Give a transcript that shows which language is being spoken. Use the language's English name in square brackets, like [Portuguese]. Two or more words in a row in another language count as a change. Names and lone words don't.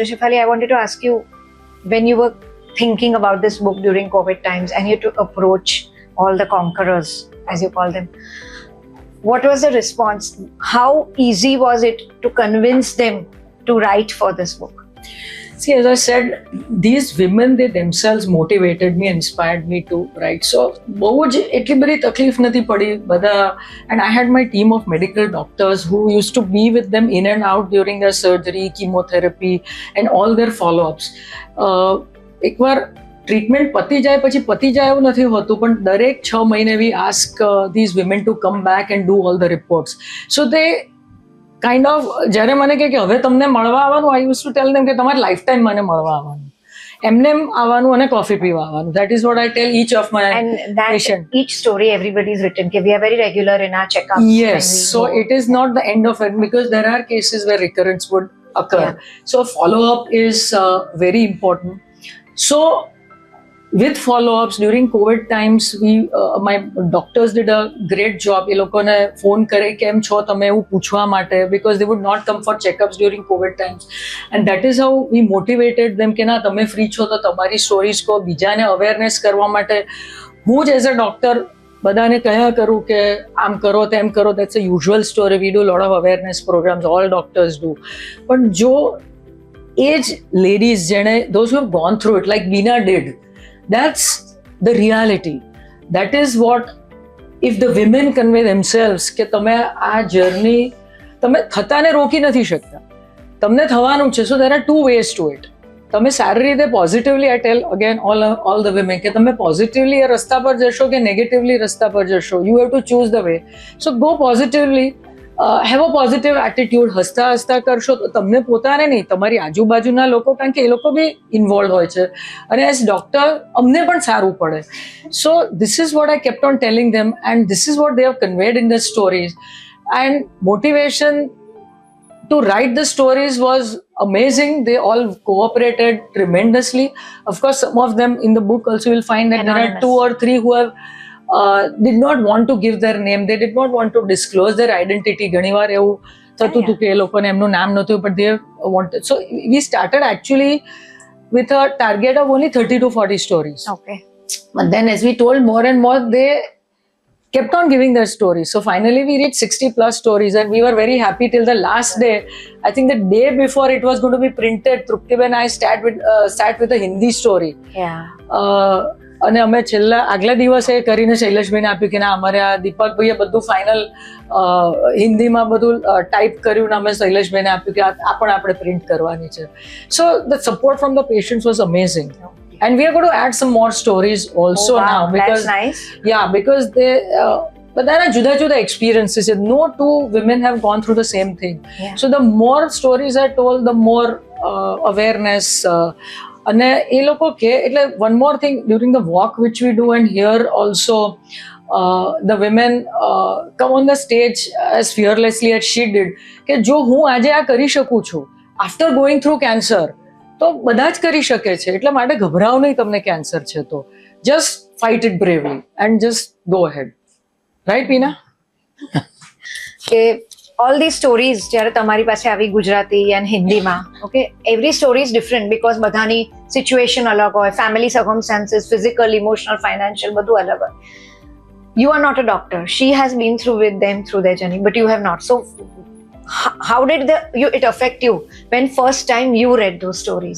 [English] Shefali, I wanted to ask you, when you were thinking about this book during COVID times and you had to approach all the conquerors, as you call them, what was the response? How easy was it to convince them to write for this book? See, as I said, these women, they themselves motivated me, inspired me to write. So, [Gujarati] બહુ જ એટલી બધી તકલીફ નથી પડી બધા. [English] And I had my team of medical doctors who used to be with them in and out during their surgery, chemotherapy and all their follow-ups. [Gujarati] એકવાર ટ્રીટમેન્ટ પતી જાય એવું નથી હોતું, પણ દરેક 6 મહિને [English] we ask these women to come back and do all the reports. [Gujarati] સો તે [English] kind of [Gujarati] જ્યારે મને કહે કે હવે તમને મળવા આવવાનું, [English] I use to tell them [Gujarati] કે તમારે [English] life time [Gujarati] મને મળવા આવવાનું, એમને આવવાનું અને કોફી પીવા આવવાનું. [English] that is what I tell each of my And that patient. each story everybody is written. Okay, we are very regular in our checkups. Yes, so it is not the end of it, because there are cases where recurrence would occur. Yeah. So follow-up is very important. So with follow-ups during COVID times, my doctors did a great job. [Gujarati] એ લોકોને ફોન કરે કેમ છો તમે એવું પૂછવા માટે, [English] because they would not come for checkups during COVID times, and that is how we motivated them [Gujarati] કે ના તમે ફ્રી છો તો તમારી સ્ટોરીઝ કહો, બીજાને અવેરનેસ કરવા માટે. હું જ [English] as a doctor [Gujarati] બધાને કહ્યા કરું કે આમ કરો તેમ કરો, [English] that's a usual story. We do lot of awareness programs, all doctors do. [Gujarati] પણ જો એ જ લેડીઝ જેણે [English] those who have gone through it like Veena did, that's the reality. That is what, if the women convey themselves [Gujarati] કે તમે આ જર્ની તમે થતાને રોકી નથી શકતા, તમને થવાનું છે. [English] સો there are two ways to it. [Gujarati] તમે સારી રીતે [English] positively, I tell again all the women [Gujarati] કે તમે પોઝિટિવલી એ રસ્તા પર જશો કે નેગેટિવલી રસ્તા પર જશો, [English] you have to choose the way. So go positively, have a positive attitude. [Gujarati] હસતા હસતા કરશો તો તમને પોતાને નહીં, તમારી આજુબાજુના લોકો, કારણ કે એ લોકો [English] be involve [Gujarati] હોય છે, અને [English] as doctor [Gujarati] અમને પણ સારું પડે. [English] So this is what I kept on telling them, and this is what they have conveyed in the stories. and motivation to write the stories was amazing. They all cooperated tremendously. Of course, some of them in the book also you'll find that there are 2 or 3 who have did not want to give their name. They did not want to disclose their identity. [Gujarati] ઘણીવાર એવું થતું હતું કે એ લોકોને એમનું નામ નહોતું, [English] but they wanted. So we started actually with a target of only 30 to 40 stories. Okay. But then as we told more and more, they kept on giving their stories. So finally we reached 60 plus stories, and we were very happy till the last day. I think the day before it was going to be printed, Trupti and I sat with a Hindi story. Yeah. [Gujarati] અને અમે છેલ્લા આગલા દિવસે કરીને શૈલેષભાઈને આપ્યું કે ના અમારે આ દીપકભાઈએ બધું ફાઇનલ હિન્દીમાં બધું ટાઈપ કર્યું ને અમે શૈલેષભાઈને આપ્યું કે આ પણ આપણે પ્રિન્ટ કરવાની છે. [English] So the support from the patients was amazing. And we are going to add some more stories also now, because that's nice. Yeah, because but there are juda experiences. No two women have gone through the same thing. Yeah. So the more stories are told, the more awareness. And [Gujarati] એ લોકો કે એટલે [English] one more thing, during the walk which we do and here also, the women come on the stage as fearlessly as she did, [Gujarati] કે જો હું આજે આ કરી શકું છું [English] after going through cancer, [Gujarati] તો બધા જ કરી શકે છે. એટલા માટે ગભરાવ નહીં, તમને કેન્સર છે તો [English] just fight it bravely and just go ahead. રાઈટ વીના? કે all these stories [Gujarati] જ્યારે તમારી પાસે આવી ગુજરાતી [English] and હિન્દીમાં, okay, every story is different because [Gujarati] બધાની સિચ્યુએશન અલગ હોય, [English] family circumstances, physical, emotional, financial [Gujarati] બધું અલગ હોય. [English] You are not a doctor. She has been through with them through their journey, but you have not. So how did it affect you when first time you read those stories?